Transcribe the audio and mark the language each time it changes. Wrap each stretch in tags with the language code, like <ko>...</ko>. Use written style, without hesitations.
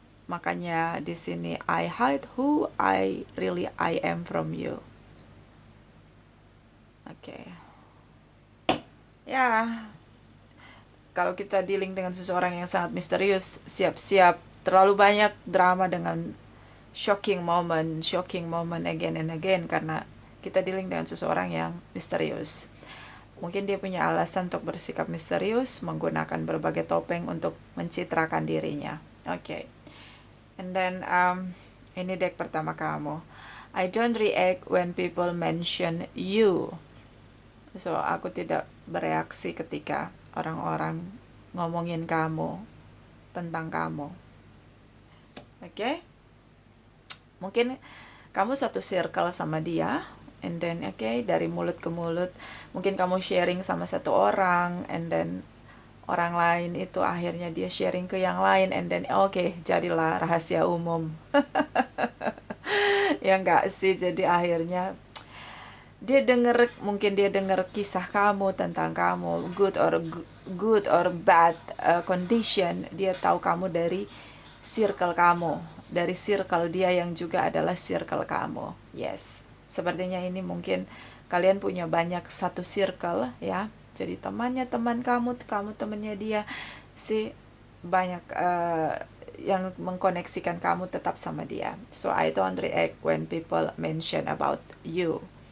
<id>Makanya di sini</id> <en>I hide who I am from you.</en> <id>Oke. Ya, kalau kita dealing dengan seseorang yang sangat misterius, siap-siap terlalu banyak drama dengan</id> <en>shocking moment again and again,</en> <id>karena kita dealing dengan seseorang yang misterius. Mungkin dia punya alasan untuk bersikap misterius, menggunakan berbagai topeng untuk mencitrakan dirinya. Oke.</id> <en>And then</en> <id>ini deck pertama kamu.</id> <en>I don't react when people mention you.</en> <id>So, aku tidak bereaksi ketika orang-orang ngomongin kamu, tentang kamu. Oke? Mungkin kamu satu circle sama dia,</id> <en>and then</en> <id>dari mulut ke mulut, mungkin kamu sharing sama satu orang, and then orang lain itu akhirnya dia sharing ke yang lain, and then jadilah rahasia umum. Ya enggak sih, jadi akhirnya mungkin dia denger kisah kamu, tentang kamu,</id> <en>good or bad condition.</en> <id>Dia tahu kamu dari circle kamu, dari circle dia yang juga adalah circle kamu. Yes, sepertinya ini mungkin kalian punya banyak satu circle ya. Jadi temannya teman kamu, kamu temannya dia, sih banyak yang mengkoneksikan kamu tetap sama dia.</id> <en>So I don't react when people mention about you.</en>